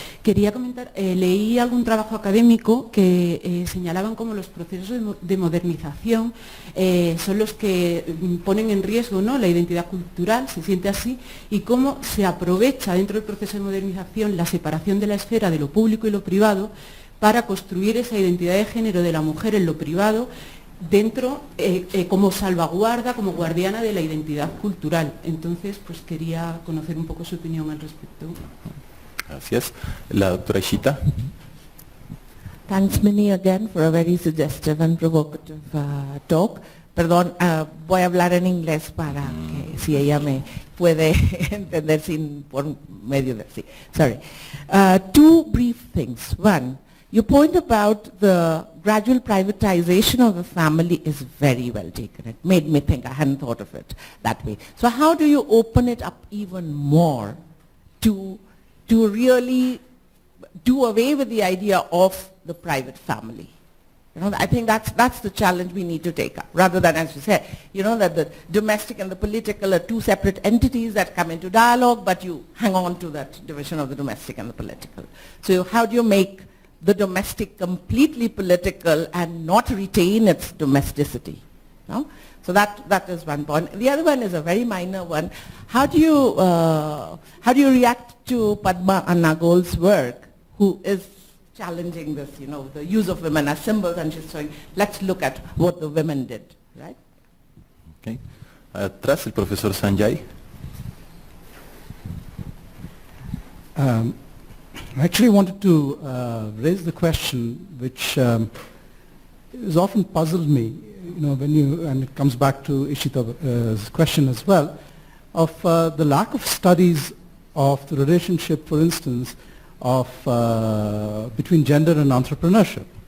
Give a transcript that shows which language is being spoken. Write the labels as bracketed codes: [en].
[es] Quería comentar, leí algún trabajo académico que señalaban como los procesos de modernización son los que ponen en riesgo, ¿no?, la identidad cultural, se siente así, y cómo se aprovecha dentro del proceso de modernización la separación de la esfera de lo público y lo privado para construir esa identidad de género de la mujer en lo privado, dentro como salvaguarda, como guardiana de la identidad cultural. Entonces, pues quería conocer un poco su opinión al respecto. Gracias. La doctora Ishita. [en] Thanks, Minnie, again for a very suggestive and provocative talk. [es] Perdón, voy a hablar en inglés para que si ella me puede entender sin por medio de sí. [en] Sorry. Two brief things. One, your point about the gradual privatization of the family is very well taken. It made me think. I hadn't thought of it that way. So how do you open it up even more to really do away with the idea of the private family? You know, I think that's the challenge we need to take up, rather than, as you said, you know, that the domestic and the political are two separate entities that come into dialogue, but you hang on to that division of the domestic and the political. So how do you make the domestic completely political and not retain its domesticity? No? So that is one point. The other one is a very minor one. How do you react to Padma Annagol's work, who is challenging this, you know, the use of women as symbols, and she's saying, let's look at what the women did, right? Okay. [es] Atrás el profesor Sanjay. [en] I actually wanted to raise the question which has often puzzled me, you know, and it comes back to Ishita's question as well, of the lack of studies of the relationship, for instance, of between gender and entrepreneurship.